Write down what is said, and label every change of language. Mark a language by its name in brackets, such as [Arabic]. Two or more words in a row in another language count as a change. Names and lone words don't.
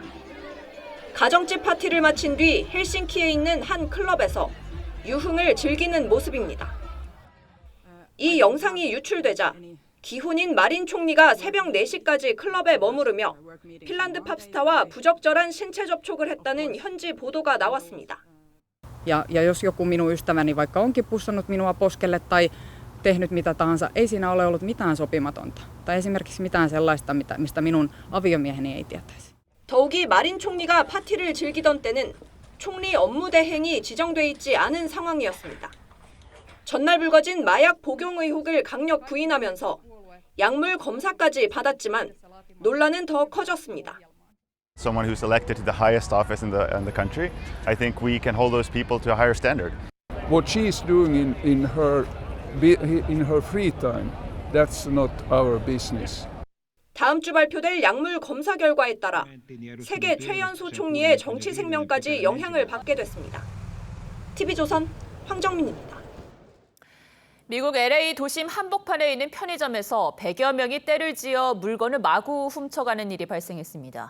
[Korean] 가정집 파티를 마친 뒤 헬싱키에 있는 한 클럽에서 유흥을 즐기는 모습입니다. 이 영상이 유출되자 기혼인 마린 총리가 새벽 4시까지 클럽에 머무르며 핀란드 팝스타와 부적절한 신체 접촉을 했다는 현지 보도가 나왔습니다. [Finnish] Ja jos joku minun ystäväni vaikka onkin pussannut minua poskelle tai tehnyt mitä tahansa, ei siinä ole ollut mitään sopimatonta. Tai esimerkiksi mitään sellaista, mistä minun aviomieheni ei tietäisi. [Korean] 더욱이 마린 총리가 파티를 즐기던 때는 총리 업무 대행이 지정돼 있지 않은 상황이었습니다. 전날 불거진 마약 복용 의혹을 강력 부인하면서 약물 검사까지 받았지만 논란은 더 커졌습니다. [English] Someone who's elected to the highest office in the country, I think we can hold those people to a higher standard. What she's doing in her free time, that's not our business. [Korean] 다음 주 발표될 약물 검사 결과에 따라 세계 최연소 총리의 정치 생명까지 영향을 받게 됐습니다. TV조선 황정민입니다. 미국 LA 도심 한복판에 있는 편의점에서 100여 명이 때를 지어 물건을 마구 훔쳐가는 일이 발생했습니다.